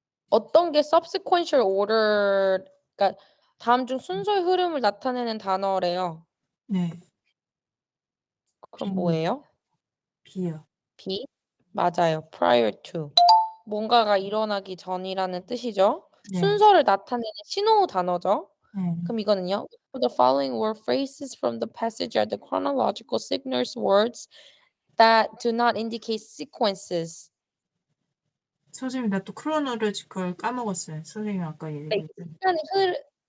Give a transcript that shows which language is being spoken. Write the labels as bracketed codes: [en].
[ko] 어떤 게 subsequential order, 그러니까 다음 중 순서의 흐름을 나타내는 단어래요. 네. 그럼 [en] Be. [ko] 뭐예요? Be요. B? 맞아요. prior to. 뭔가가 일어나기 전이라는 뜻이죠. 네. 순서를 나타내는 신호 단어죠. 네. 그럼 이거는요. [en] The following word phrases from the passage are the chronological signals words that do not indicate sequences. [ko] 선생님, 나 또 크로노로지컬 까먹었어요. 선생님 아까 얘기했을 때.